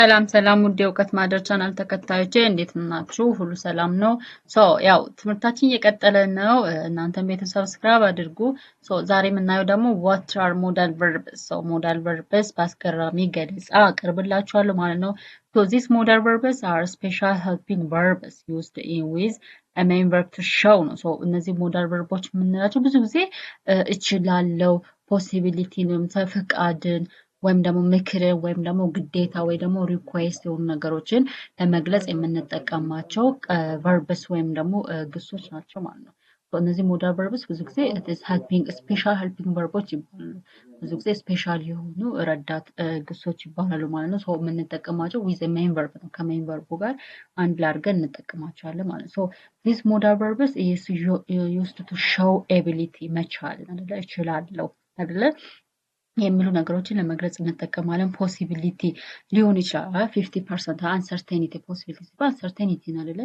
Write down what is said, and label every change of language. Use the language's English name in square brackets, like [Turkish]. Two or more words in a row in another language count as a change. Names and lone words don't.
[Amharic] ሰላም ሰላም ውድ የእውቀት ማህደር ቻናል ተከታዮቼ እንዴት ናችሁ? ሁሉ ሰላም ነው? ያው ትምህርታችን እየቀጠለ ነው። እናንተም ቤተሰብ ሰብስክራይብ አድርጉ። ዛሬ የምናየው ደግሞ [English] what are modal verbs? modal verbs [Amharic] በአስገራሚ ገለጻ አቀርብላችኋለሁ ማለት ነው። [English] these modal verbs are special helping verbs used in with a main verb to show [Amharic] ነው። እነዚህ ሞዳል ቨርቦች የምንላቸው ብዙ ጊዜ እችላለሁ፣ ፖሲቢሊቲ ነው፣ ፈቃድን ወይም ደግሞ ምክርን ወይም ደግሞ ግዴታ ወይ ደግሞ ሪኩዌስት የሆኑ ነገሮችን ለመግለጽ የምንጠቀማቸው ቨርብስ ወይም ደግሞ ግሶች ናቸው ማለት ነው። እነዚህ [English] modal verbs [Amharic] ብዙ ጊዜ [English] special helping verbs [Amharic] ይባላሉ። ብዙ ጊዜ ስፔሻል የሆኑ ረዳት ግሶች ይባላሉ ማለት ነው። የምንጠቀማቸው [English] with main verb [Amharic] ነው። ከሜን ቨርቡ ጋር አንድ ላይ አድርገን እንጠቀማቸዋለን ማለት ነው። [English] this modal verbs is used to show ability [Amharic] መቻል አይደለ፣ እችላለሁ አይደለ የሚሉ ነገሮችን ለመግለጽ እንጠቀማለን። ፖሲቢሊቲ ሊሆን ይችላል። 50% [English] uncertainty possibility uncertainty [Amharic] ነው አይደለ?